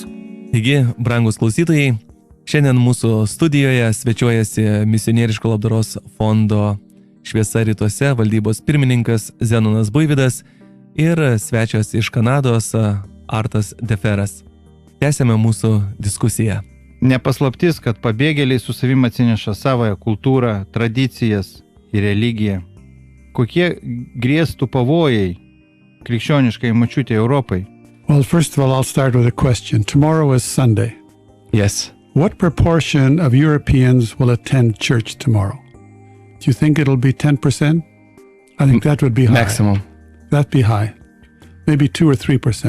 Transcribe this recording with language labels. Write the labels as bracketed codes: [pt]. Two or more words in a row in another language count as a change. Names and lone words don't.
[lt] Taigi, brangus klausytojai, šiandien mūsų studijoje svečiuojasi Misionieriško labdaros fondo Šviesa rytuose valdybos pirmininkas Zenonas Buivydas ir svečias iš Kanados Artas Deferas. Tęsiame mūsų diskusiją. Nepaslaptis, kad pabėgėliai su savim atsineša savoją kultūrą, tradicijas ir religiją. Kokie grėstų pavojai krikščioniškai močiutė Europai? [en] Well, first of all, I'll start with a question. Tomorrow is Sunday. Yes. What proportion of Europeans will attend church tomorrow? Do you think it'll be 10%? I think that would be high. Maximum. That'd be high. Maybe 2 or 3%.